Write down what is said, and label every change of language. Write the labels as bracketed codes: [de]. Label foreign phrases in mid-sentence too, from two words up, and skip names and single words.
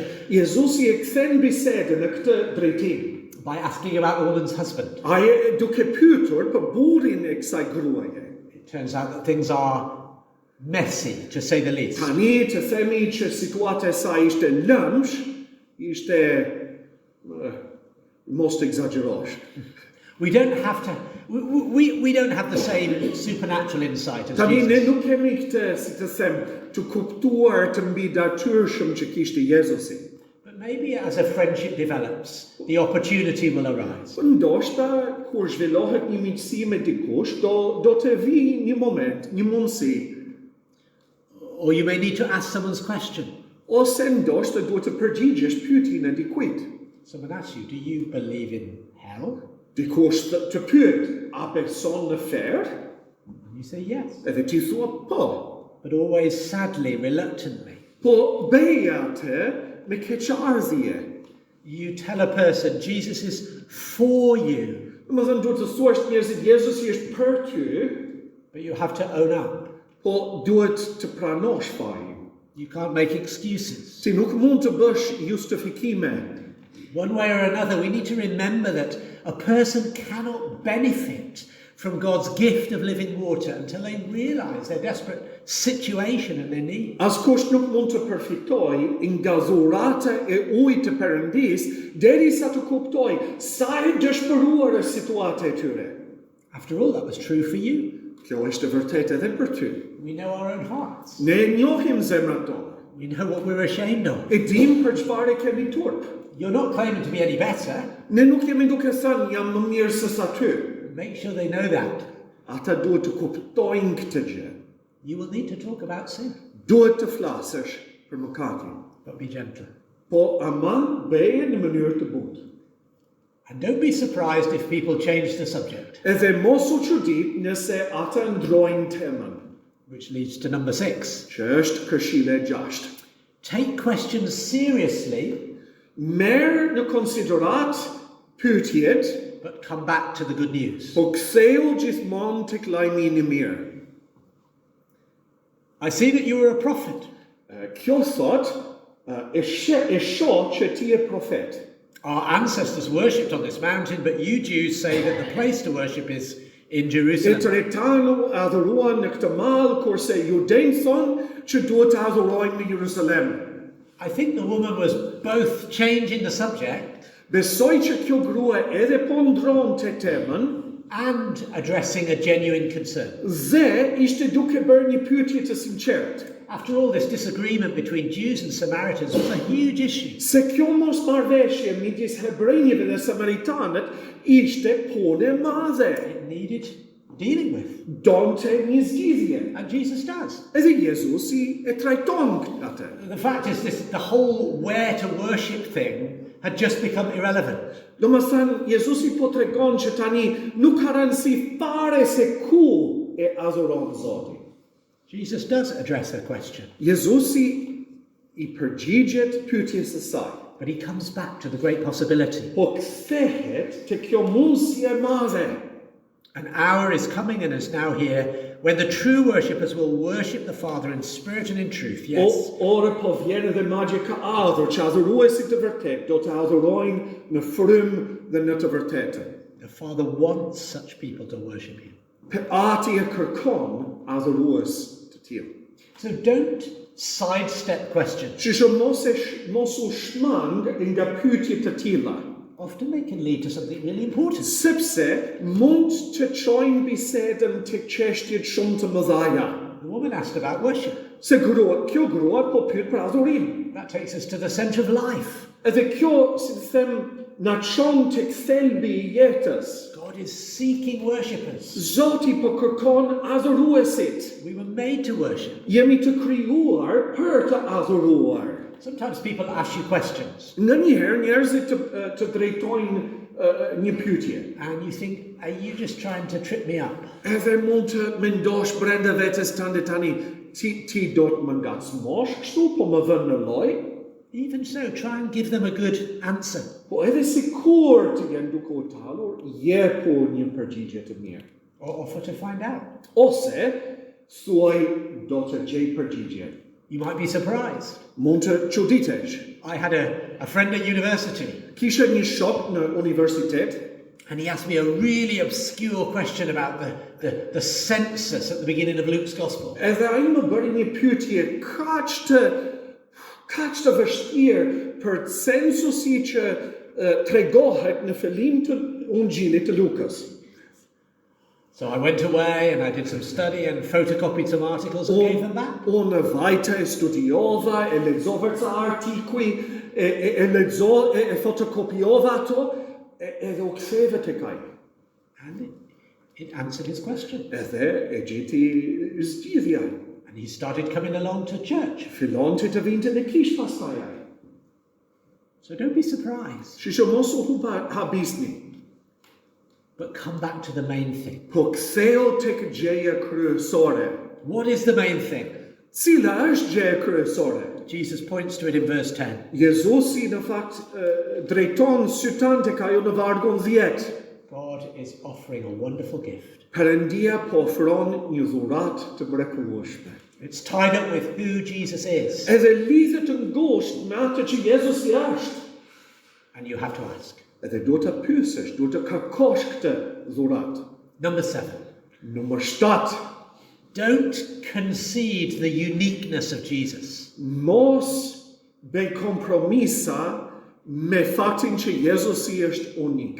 [sq] Jezusi e kthen bisedën në këtë drejtim. [en] by asking about the woman's husband. [sq] Ai duke pyetur për burrin e kësaj gruaje. [en] It turns out that things are messy, to say the least. [sq] Tani të themi që situata e saj ishte lëmsh, ishte mos të egzagerosh. [en] We don't have to. We don't have the same supernatural insight as [sq] Tani ne Jesus. nuk kemi këtë, si të them, të kuptuar të mbi datyrshëm që kishte Jezusi. [en] But maybe as a friendship develops, the opportunity will arise. [sq] Po ndoshta kur zhvillohet një miqësi me dikush, do të vi një moment, një mundësi. [en] Or you may need to ask someone's question. [sq] Ose ndoshta duhet të përgjigjesh pyetjen e dikujt. [en] Someone asks you, do you believe in hell? [sq] Dikush të pyet, a beson në ferë? [en] And you say yes. [sq] Edhe ti thua po. [en] But always sadly, reluctantly. [sq] Po beja atë me keqardhje. [en] You tell a person, Jesus is for you, [sq] Domethënë duhet të thuash njerëzit Jezusi është për ty, [en] but you have to own up. [sq] po duhet të pranosh fajin. [en] You can't make excuses. [sq] Ti nuk mund të bësh justifikime. [en] One way or another, we need to remember that a person cannot benefit from God's gift of living water until they realize their desperate situation and their need. [sq] Askush nuk mund të përfitoj nga dhurata e ujit të Perëndis derisa të kuptoj sa e dëshpëruar është situata e tyre. [en] After all, that was true for you. [sq] Kjo është e vërtetë edhe për ty. [en] We know our own hearts. [sq] Ne njohim zemrat tona. [en] We know what we're ashamed of. [sq] E dim për çfarë kemi turp. [en] You're not claiming to be any better. [sq] Ne nuk jemi duke thënë jam më mirë se sa ty. [en] Make sure they know that. [sq] Ata duhet të kuptojnë këtë gjë. [en] You will need to talk about sin, [sq] Duhet të flasësh për mëkatin. [en] but be gentle. [sq] Po ama bëje në mënyrë të butë. [en] And don't be surprised if people change the subject, [sq] Edhe mos u çudit nëse ata ndrojnë temën, [en] which leads to number 6. [sq] që është këshilla e 6. [en] Take questions seriously [sq] merr në konsiderat pyetjet, [en] but come back to the good news. [sq] po ktheu gjithmonë tek lajmini i mirë. [en] I see that you are a prophet. [sq] Kjo thot, e shoh që ti je profet. [en] Our ancestors worshipped on this mountain, but you Jews say that the place to worship is in Jerusalem. [sq] Tretanu adhuruan në këtë mall, kurse judejt thonë që duhet të adhurojnë në Jerusalem. [en] I think the woman was both changing the subject [sq] Besoj që kjo grua edhe po ndronte temën [en] and addressing a genuine concern. [sq] dhe ishte duke bërë një pyetje të sinqert. [en] After all, this disagreement between Jews and Samaritans was a huge issue. [sq] Se kjo mosmarrëveshje midis hebrejve dhe samaritanët ishte punë e madhe. [en] It needed dealing with. [sq] Donte një zgjidhje. [en] And Jesus does. [sq] Edhe Jezusi e trajton atë. [en] The fact is the whole where to worship thing had just become irrelevant. [sq] Domethënë, Jezusi po tregon që tani nuk ka rëndësi fare se ku e adhuron Zotin. [en] Jesus does address her question, [sq] Jezusi I përgjigjet pyetjes së saj. [en] but he comes back to the great possibility. [sq] Po kthehet te kjo mundësi e madhe. [en] An hour is coming and is now here when the true worshippers will worship the Father in spirit and in truth. Yes. [sq] Ora po vjen edhe madje ka ardhur që adhuruesit të vërtet do të adhurojnë në frymë dhe në të vërtetën. [en] The Father wants such people to worship him. [sq] Ati e kërkon adhurues të tillë. [en] So don't sidestep questions. [sq] Që mos u shmang nga pyetje të tilla. [en] Often they can lead to something really important. [sq] Sepse mund të çojnë bisedën tek çështje shumë të mëdha. [en] The woman asked about worship. [sq] Se kjo grua po pyet për adhurim. [en] That takes us to the center of life. [sq] Edhe kjo, si të them, na çon tek thelbi I jetës. [en] God is seeking worshippers. [sq] Zoti po kërkon adhuruesit. [en] We were made to worship. [sq] Jemi të krijuar për të adhuruar. [en] Sometimes people ask you questions [sq] Ndonjëherë njerëzit të drejtojnë një pyetje. [en] and you think, are you just trying to trip me up? [sq] Edhe mund të mendosh brenda vetes tënde tani, ti do të më ngacmosh kështu, po më vën në lloj. [en] Even so, try and give them a good answer. [sq] Po edhe sikur të jenë duke u talur, jepu një përgjigje të mirë. [en] Or offer to find out. [sq] Ose thuaj do të gjej përgjigje. [en] You might be surprised. [sq] Mund të çuditesh. [en] I had a friend at university [sq] Kisha një shok në universitet, [en] and he asked me a really obscure question about the census at the beginning of Luke's Gospel. [sq] edhe ai më bëri një pyetje kaq të vështirë për censusi që tregohet në fillim të Ungjillit të Lukës. [en] So I went away and I did some study and photocopied some articles and gave them back. [sq] Unë vajta e studiova, e lexova ca artikuj, e fotokopiova ato, edhe u ktheva tek ai. [en] And it answered his question. [sq] Edhe e gjeti zgjidhjen. [en] And he started coming along to church. [sq] Fillonte të vinte në kishë pastaj ai. [en] So don't be surprised, [sq] Shisho mos u habisni. [en] but come back to the main thing. [sq] Po ktheu tek gjëja kryesore. [en] What is the main thing? [sq] Cila është gjëja kryesore? [en] Jesus points to it in verse 10. [sq] Jezusi në fakt drejton sytan tek ajo në vargun 10. [en] God is offering a wonderful gift. [sq] Perëndia po ofron një dhuratë të mrekullueshme. [en] It's tied up with who Jesus is. [sq] Edhe lidhet të ngushtë me atë që Jezusi është. [en] And you have to ask. [sq] Edhe duhet të pyesësh, duhet të kërkosh këtë dhuratë. [en] Number 7. [sq] Numër 7. [en] Don't concede the uniqueness of Jesus. [sq] Mos bëj kompromisa me faktin që Jezusi është unik.